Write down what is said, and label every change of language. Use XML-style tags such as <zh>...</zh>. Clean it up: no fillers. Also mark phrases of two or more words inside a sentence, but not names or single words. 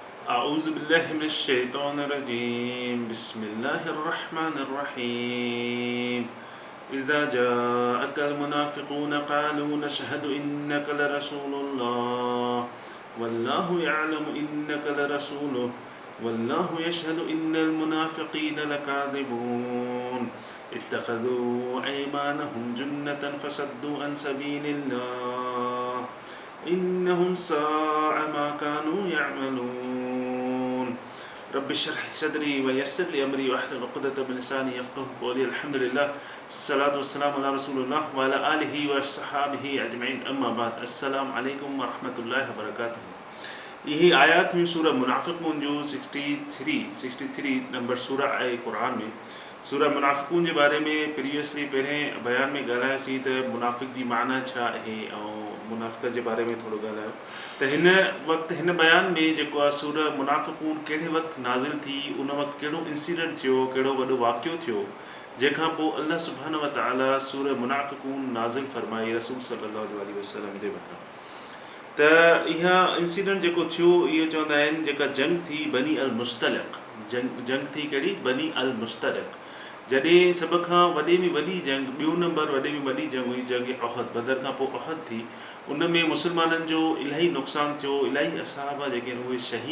<ar>أعوذ بالله من الشيطان الرجيم بسم الله الرحمن الرحيم إذا جاءك المنافقون قالوا نشهد إنك لرسول الله والله يعلم إنك لرسوله والله يشهد إن المنافقين لكاذبون اتخذوا أيمانهم جنة فصدوا عن سبيل الله إنهم ساء ما كانوا يعملون رب اشرح لي صدري ويسر لي أمري واحلل عقدة من لساني يفقهوا قولي الحمد لله الصلاة والسلام على رسول الله وعلى آله وصحبه أجمعين أما بعد السلام عليكم ورحمة الله وبركاته</ar> <sd>यही आयात में सूरह मुनाफिकून जो 63 नंबर सूरह आहे क़ुरान में सूरह मुनाफिकून जे बारे में प्रीवियसली पहिरें बयान में ॻाल्हायोसीं त मुनाफिक जी माना छा आहे ऐं मुनाफ़िक जे बारे में थोरो ॻाल्हायो त हिन वक़्तु हिन बयान में जेको आहे सूरह मुनाफिकून कहिड़े वक़्तु नाज़िल थी उन वक़्तु कहिड़ो इंसिडेंट थियो कहिड़ो वॾो वाक़ियो थियो जंहिंखां पोइ अल्लाह सुब्हानहु व तआला सूरह मुनाफिकून नाज़िल फरमाई रसूल सल्लल्लाहु अलैहि वसल्लम जे मथां त इहा इंसिडेंट जेको थियो इहो चवंदा आहिनि जेका जंग थी बनी अल मुस्तलिक़ जंग थी कहिड़ी बनी अल मुस्तलिक़ जॾहिं सभ खां वॾे में वॾी जंग ॿियों नंबर वॾे में वॾी जंग हुई जंग अहद बदर खां पोइ अहद थी उन में मुस्लमाननि जो इलाही नुक़सानु थियो इलाही असहाबा जेके आहिनि उहे शहीद</sd>